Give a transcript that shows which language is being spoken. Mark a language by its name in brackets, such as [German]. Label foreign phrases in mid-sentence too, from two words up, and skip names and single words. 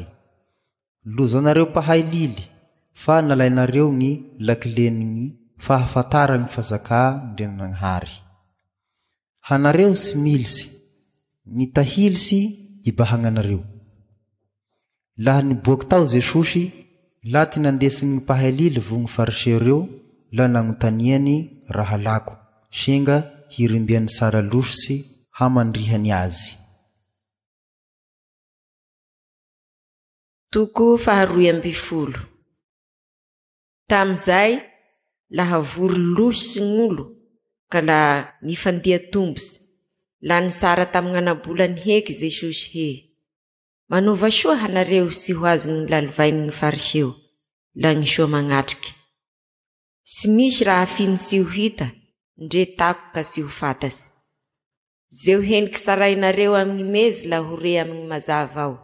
[Malagasy] Lozanareo pahay lily, fa nalainareo gny lakileny gny fahafatara gny fazaka ndrenagnahary. Hanareo sy militsy, gny tahilitsy ibahagnanareo. Laha niboaky tao Jesosy, la ty nandesiny gny pahay lily vo gny fariseo reo, la nagnotaniany raha lako, senga hirimbiany sara loso sy hamandrihany azy. Toko faharoy ambifolo. Tam'izay, laha vory loso sy gn'olo, ka la nifandia tombos la nisara tamin'anabolany heky Jesosy he. Manova soa hanareo sy ho azony lalovainy ny fariseo la ny soa magnatriky. Sy misy raha finy sy ho hita ndre tako ka sy ho fatasy. Zeo heniky sarainareo amin'ny mezy la ho re amin'ny mazava ao.